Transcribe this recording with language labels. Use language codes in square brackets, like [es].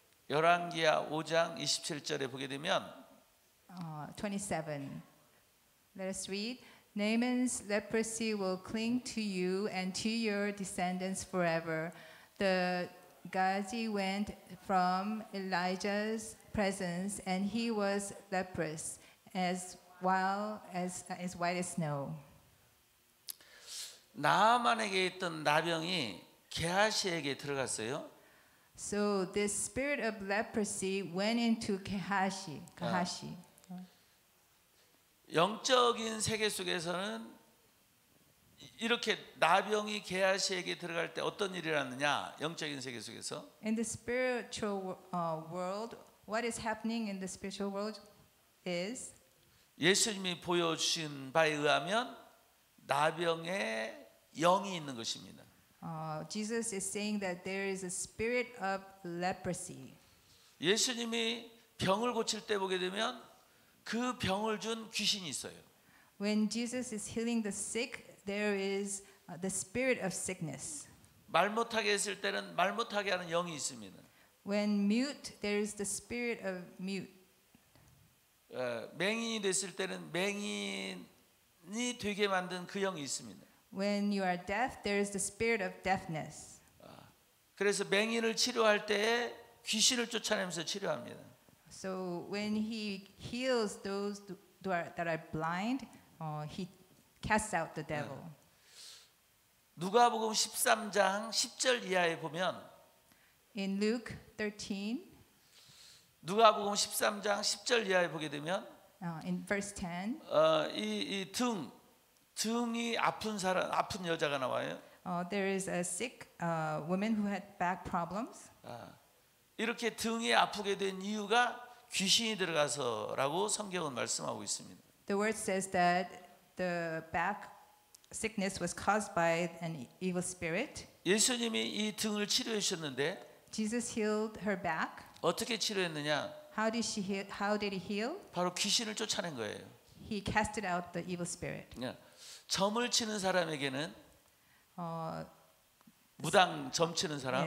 [ko] 열왕기하 5장 27절에 보게 되면 [en] 27. Let us read. Naaman's leprosy will cling to you and to your descendants forever. The Gazi went from Elijah's presence, and he was leprous, as white as snow. [ko] 나아만에게 있던 나병이 게하시에게 들어갔어요. [en] So this spirit of leprosy went into Gehazi. [ko] 영적인 세계 속에서는 이렇게 나병이 게하시에게 들어갈 때 어떤 일이 일어났느냐? 영적인 세계 속에서 [en] In the spiritual world, what is happening in the spiritual world is [ko] 예수님이 보여주신 바에 의하면 나병에 영이 있는 것입니다. [en] Jesus is saying that there is a spirit of leprosy. [ko] 예수님이 병을 고칠 때 보게 되면 그 병을 준 귀신이 있어요. [en] When Jesus is healing the sick, there is the spirit of sickness. [ko] 말 못하게 했을 때는 말 못하게 하는 영이 있습니다. [en] When mute, there is the spirit of mute. [ko] 맹인이 됐을 때는 맹인이 되게 만든 그 영이 있습니다. [en] When you are deaf, there is the spirit of deafness. [ko] 그래서 맹인을 치료할 때에 귀신을 쫓아내면서 치료합니다. [en] So when he heals those that are blind, he casts out the devil. [ko] 누가복음 13장 10절 이하에 보면 [en] In Luke 13, [ko] 누가복음 13장 10절 이하에 보게 되면 [en] in verse 10, [ko] 이 등이 아픈 여자가 나와요. [en] there is a sick woman who had back problems. [ko] 이렇게 등이 아프게 된 이유가 귀신이 들어가서라고 성경은 말씀하고 있습니다. [en] The word says that the back sickness was caused by an evil spirit. [ko] 예수님이 이 등을 치료해 주셨는데 [en] Jesus healed her back. [ko] 어떻게 치료했느냐? [en] How did he heal? [ko] 바로 귀신을 쫓아낸 거예요. [en] He casted out the evil spirit. [ko] 점을 치는 사람에게는 무당 점 치는 사람,